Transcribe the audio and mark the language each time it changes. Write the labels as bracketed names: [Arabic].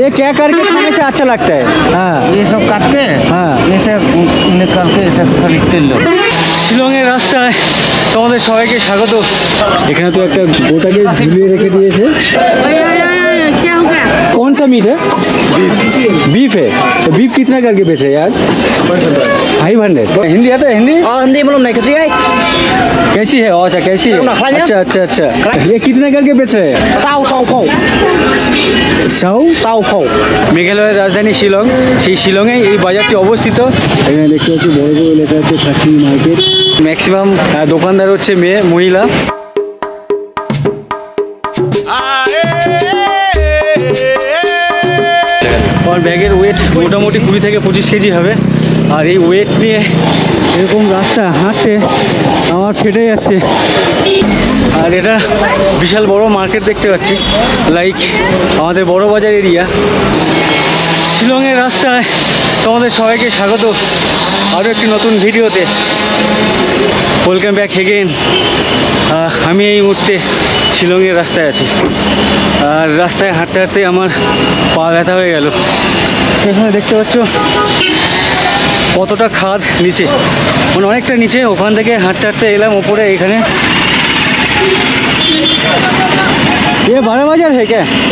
[Hindi] ये क्या करके खाने से अच्छा लगता है? हाँ ये सब काट के हाँ इसे निकाल के इसे खरीदते लोग। [Bangla] শিলংয়ের রাস্তায় তোমাদের সবাইকে স্বাগত। এখানে তো একটা গোটাকে ঝুলিয়ে রেখে দিয়েছে। [Hindi] कौन सा मीट है? बीफ है। तो बीफ कितना करके बेचे हैं आज? 500। हिंदी आता है? हिंदी हिंदी मालूम नहीं कैसी है? कैसी है? अच्छा कैसी है? अच्छा अच्छा अच्छा। ये कितना करके बेच रहे हैं? [Bangla] 100 মেঘালয়ের রাজধানী শিলং, সেই শিলংয়ে এই বাজারটি অবস্থিত। এখানে দেখতে পাচ্ছি বড় বড় লেখা আছে খাসি মার্কেট। ম্যাক্সিমাম দোকানদার হচ্ছে মেয়ে মহিলা। আমার ব্যাগের ওয়েট মোটামুটি 20 থেকে 25 কেজি হবে। আর এই ওয়েট নিয়ে এরকম রাস্তা হাঁটতে আমার ফেটে যাচ্ছে। আর এটা বিশাল বড় মার্কেট দেখতে পাচ্ছি, লাইক আমাদের বড় বাজার এরিয়া। শিলংয়ের রাস্তায় তোমাদের সবাইকে স্বাগত আরও একটি নতুন ভিডিওতে। [English] Welcome back again. [Bangla] আমি এই মুহূর্তে শিলংয়ের রাস্তায় আছি। আর রাস্তায় হাঁটতে হাঁটতে আমার পা ব্যথা হয়ে গেল। এখানে দেখতে পাচ্ছ কতটা খাদ নিচে, মানে অনেকটা নিচে। ওখান থেকে হাঁটতে হাঁটতে এলাম ওপরে। এখানে [Hindi] ये बड़ा बाजार है क्या?